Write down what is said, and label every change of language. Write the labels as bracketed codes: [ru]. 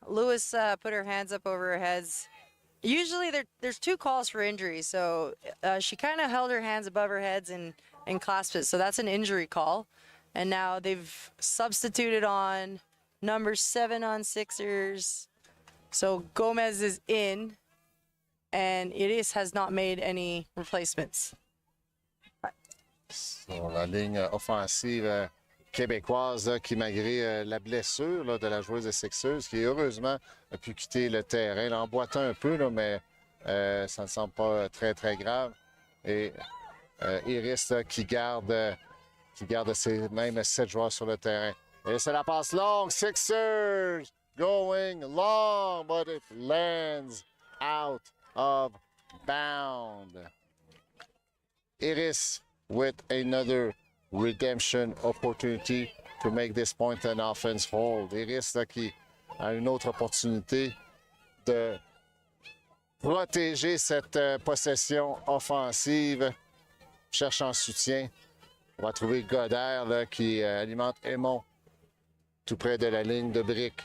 [en] Lewis put her hands up over her heads. Usually there's 2 calls for injuries, so she kind of held her hands above her heads and clasped it. So that's an injury call. And now they've substituted on number 7 on Sixers. So Gomez is in, and Iris has not made any replacements. [fr] Sur la ligne offensive québécoise là, qui, malgré la blessure là, de la joueuse des Sixers, qui heureusement a pu quitter le terrain, elle emboîtait un peu, là, mais ça ne semble pas très, très grave. Et Iris là, qui garde ses mêmes 7 joueurs sur le terrain. Et c'est la passe longue. [en] Sixers going long, but it lands out of bound. Iris with another redemption opportunity to make this point an offense hold. [fr] Iris là, qui a une autre opportunité de protéger cette possession offensive. Cherche en soutien. On va trouver Godard là, qui alimente Aymon tout près de la ligne de brique.